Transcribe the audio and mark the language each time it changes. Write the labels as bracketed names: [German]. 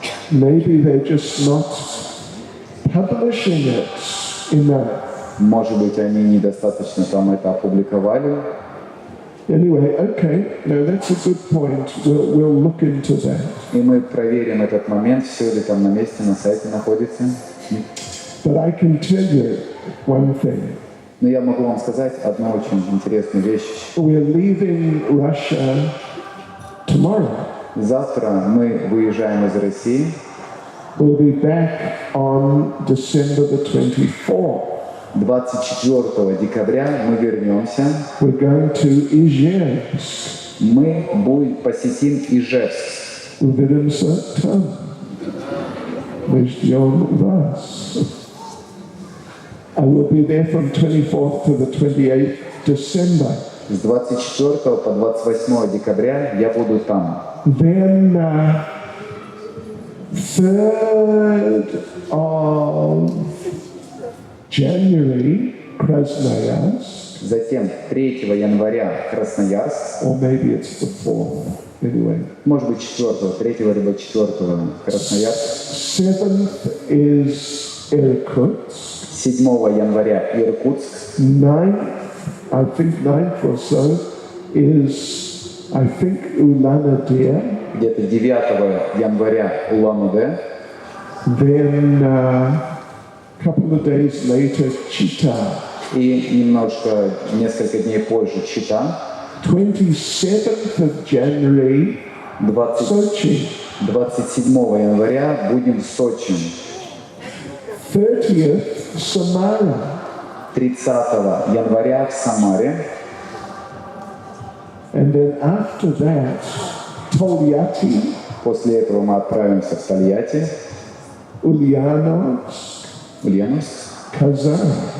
[English] Maybe they're just not publishing it enough. [Russian] Может быть, они недостаточно там это опубликовали. [English] Anyway, okay, no, that's a good point. We'll look into that. [Russian] И мы проверим этот момент, все ли там на месте, на сайте находится. [English] But I can tell you one thing. [Russian] Но я могу вам сказать одну очень интересную вещь. [English] We're leaving Russia tomorrow. [Russian] Завтра мы выезжаем из России. [English] We'll be back on December the 24th. [Russian] 24 декабря мы вернемся. [English] We're going to Ижевск. [Russian] Мы посетим Ижевск. Увидимся там. Мы ждем вас. [English] I will be there from 24th to the 28th December. [Russian] С 24 по 28 декабря я буду там. [English] Then 3rd of January, Krasnoyarsk. [Russian] Затем 3 января Красноярск. [English] Or maybe it's the 4th. Anyway. [Russian] Может быть 4, 3 либо 4 Красноярск. [English] 7th is Irkutsk. [Russian] 7 января Иркутск. [English] 9th, I think 9th or so, is, I think, Ulan-Ude. [Russian] Где-то 9 января Улан-Удэ. [English] Then a couple of days later, Chita. [Russian] И несколько дней позже Чита. [English] 27th of January, Sochi. [Russian] 27 января будем в Сочи. [English] 30th, Samara. [Russian] 30 января в Самаре. [English] And then after that, Tolyatti, [Russian] После этого мы отправимся в Тольятти, Ульяновск, Kazan.